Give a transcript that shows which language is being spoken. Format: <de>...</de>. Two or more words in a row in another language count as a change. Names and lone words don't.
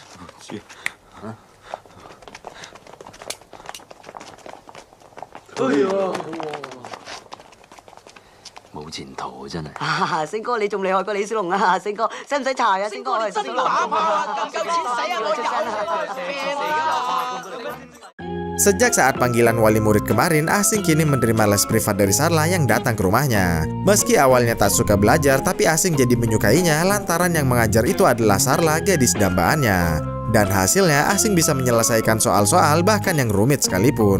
<yue>冇前途啊！真係。啊，星哥你仲厲害過李小龍啊！星哥使唔使查啊？星哥你真打啊！咁夠錢使啊！我有</yue> <id>Sejak saat panggilan wali murid kemarin, Asing kini menerima les privat dari Sarla yang datang ke rumahnya. Meski awalnya tak suka belajar, tapi Asing jadi menyukainya lantaran yang mengajar itu adalah Sarla, gadis dambaannya. Dan hasilnya Asing bisa menyelesaikan soal-soal bahkan yang rumit sekalipun.</id>